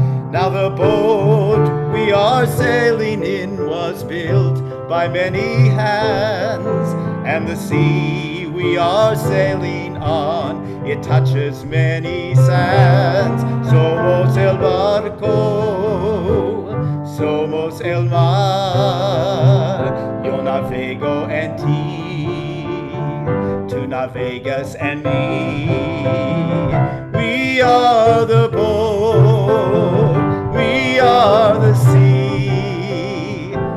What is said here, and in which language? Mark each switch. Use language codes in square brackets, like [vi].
[en] Now the boat we are sailing in was built by many hands, and the sea we are sailing on, it touches many sands. [es] Somos el barco, somos el mar, yo navego en ti, tú navegas en mí. [en] We are the boat, we are the sea.